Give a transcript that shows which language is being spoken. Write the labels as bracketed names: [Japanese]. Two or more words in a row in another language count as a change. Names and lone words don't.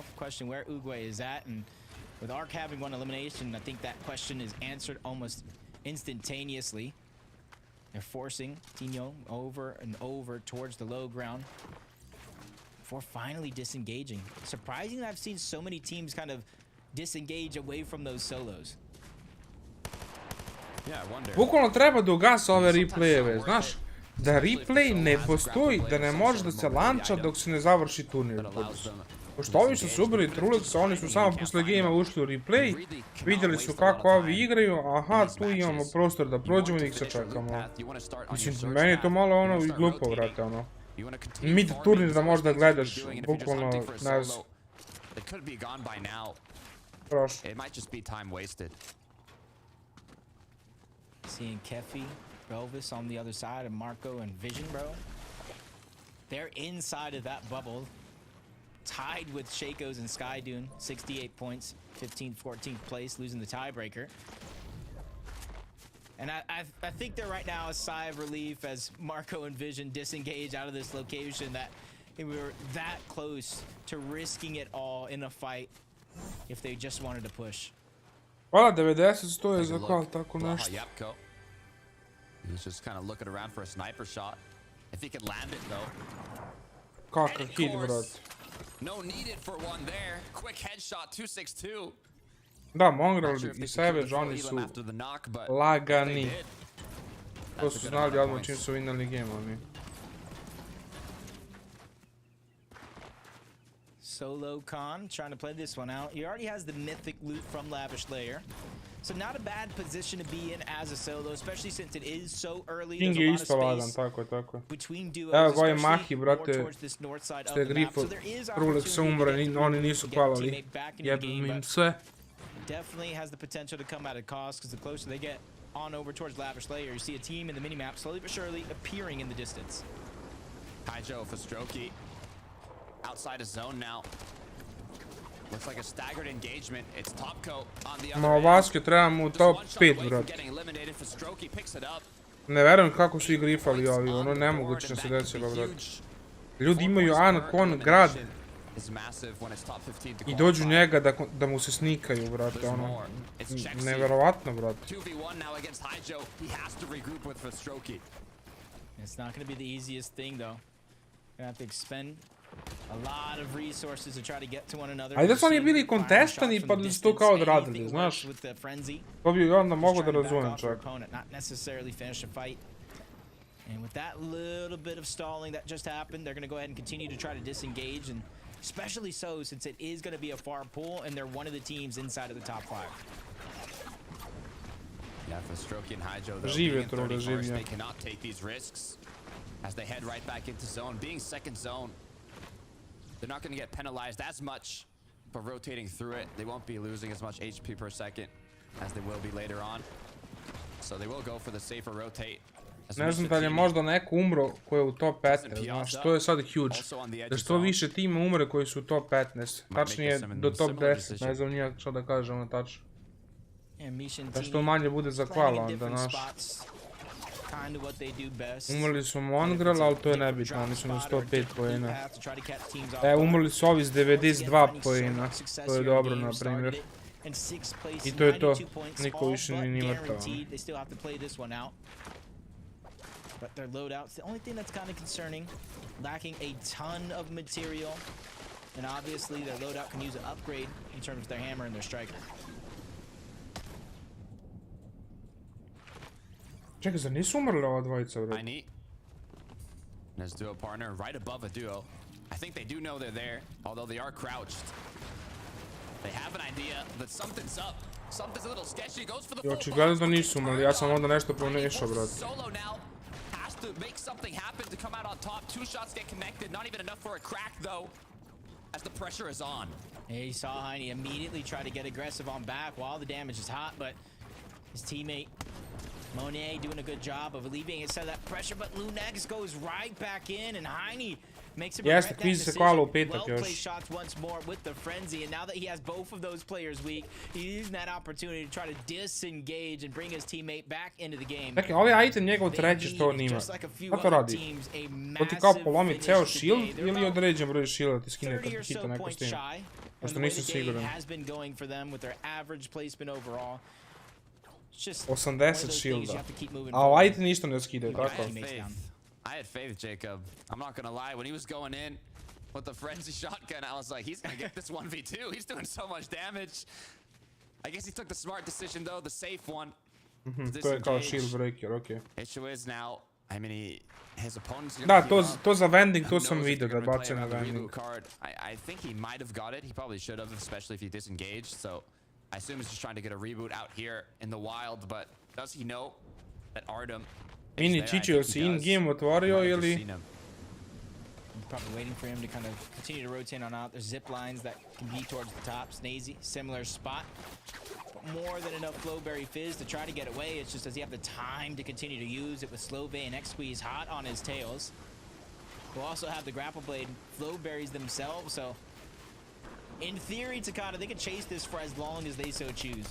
[English] Question where Uguay is at, and with Ark having one elimination, I think that question is answered almost instantaneously. They're forcing Tino over and over towards the low ground before finally disengaging. Surprising that I've seen so many teams kind of disengage away from those solos. Yeah, I wonder. [Serbian] Bukvalno treba da ugasa ove replayeve, znaš? da replay ne postoji, da ne može da se lanča dok se ne završi turnir. Pošto ovi što su ubili Trulexa, oni su samo posle gejma ušli u replay, vidjeli su kako ovi igraju, aha, tu imamo prostor da prođemo i ih se čekamo. Mislim, meni je to malo ono i glupo, vrate, ono. Mid turnir da možda gledaš, bukvalno, ne znam. Prošlo. [English] Seeing Kefi, Belvis on the other side, and Marco and Vision, bro. They're inside of that bubble. Tied with Shaco's and Sky Dune, 68 points, 15th, 14th place, losing the tiebreaker. And I think they're right now a sigh of relief as Marco and Vision disengage out of this location that we were that close to risking it all in a fight if they just wanted to push. [Serbian] Hvala, 90 stoje za kval, tako nešto. [English] He was just kind of looking around for a sniper shot. If he could land it though. [Serbian] Kakav hit, brat. [English] No needed for one there. Quick headshot, 262. [Serbian] Da, Mongrel i Savage, oni su lagani. To su znali odmah čim su winali game, oni. [English] Solo Khan trying to play this one out. He already has the mythic loot from Lavish Lair. So not a bad position to be in as a solo, especially since it is so early. [Serbian] King je isto lagan, tako je. Evo ga je Mahi, brate, ste grifu, Trulexa umre, oni nisu kvalali. Jebim im sve. [English] Definitely has the potential to come at a cost because the closer they get on over towards Lavish Lair, you see a team in the minimap slowly but surely appearing in the distance. Hi Joe for Strokey. Outside of zone now. Looks like a staggered engagement. It's top coat on the other. [Serbian] Ma Vaske trebamo u top 5, brat. Ne verujem kako su ih grifali ovi, ono nemoguće se desilo, brat. Ljudi imaju Ankon grad i dođu njega da mu se snikaju, brate, ono, neverovatno, brate. [English] It's not going to be the easiest thing though. Gonna have to expend a lot of resources to try to get to one another. [Serbian] Ajde da su oni bili kontestani pa da su to kao odradili, znaš. To bi onda mogo da razumem čak. [English] Not necessarily finish a fight. And with that little bit of stalling that just happened, they're going to go ahead and continue to try to disengage, and especially so since it is going to be a far pull and they're one of the teams inside of the top 5. Yeah, for Strokey and Hydro, though, being in 31st, they cannot take these risks as they head right back into zone. Being second zone, they're not going to get penalized as much for rotating through it. They won't be losing as much HP per second as they will be later on. So they will go for the safer rotate. [Serbian] Ne znam da li je možda neko umro koji je u top 15, znaš, to je sad huge. Da što više tima umre koji su u top 15, tačnije do top 10, ne znam nijak što da kažem na tačno. Da što manje bude za kvala onda, znaš. Umrli su Mongrel, ali to je nebitno, oni su na 105 poena. Umrli su ovi s 92 poena, to je dobro na primjer. I to je to, niko više ni mrtav. [English] But their loadout's the only thing that's kind of concerning. Lacking a ton of material. And obviously their loadout can use an upgrade in terms of their hammer and their striker. [Serbian] Čekaj, zar nisu umrli ova dvojica, bro? [English] And his duo partner right above a duo. I think they do know they're there, although they are crouched. They have an idea that something's up. Something's a little sketchy. Goes for the full. [Serbian] Očigledno da nisu umrli, ja sam onda nešto pomešao, bro. [English] To make something happen to come out on top. 2 shots get connected, not even enough for a crack though, as the pressure is on. He saw Heine immediately try to get aggressive on back while the damage is hot, but his teammate Monet doing a good job of alleviating some of that pressure, but Lunex goes right back in, and Heine makes him regret that decision. Well played shots once more with the frenzy, and now that he has both of those players weak, he's using that opportunity to try to disengage and bring his teammate back into the game. [Serbian] Dakle, ovaj item njegov treći što on ima. Kako to radi? To ti kao polomi ceo shield ili određen broj shielda ti skine kad ti hita neko s tim? Pošto nisam siguran. 80 shielda. A ovaj item ništa ne skide, tako? [English] I had faith, Jacob. I'm not gonna lie. When he was going in with the frenzy shotgun, I was like, he's gonna get this 1v2. He's doing so much damage. I guess he took the smart decision, though, the safe one. [Serbian] To je kao [English] shield breaker, okay. Issue is now, I mean, his opponent's [Serbian] Da, to za vending, to sam vidio da bacio na vending. [English] I think he might have got it. He probably should have, especially if he disengaged. So I assume he's just trying to get a reboot out here in the wild. But does he know that Artem? [Serbian] Mini Chicho, si in-game otvorio ili? [English] Probably waiting for him to kind of continue to rotate on out. There's zip lines that can be towards the top. Snazy, similar spot. But more than enough Flowberry Fizz to try to get away. It's just, does he have the time to continue to use it with Slowbay and X-Squeeze hot on his tails? We'll also have the Grapple Blade Flowberries themselves, so in theory, Takada, they can chase this for as long as they so choose.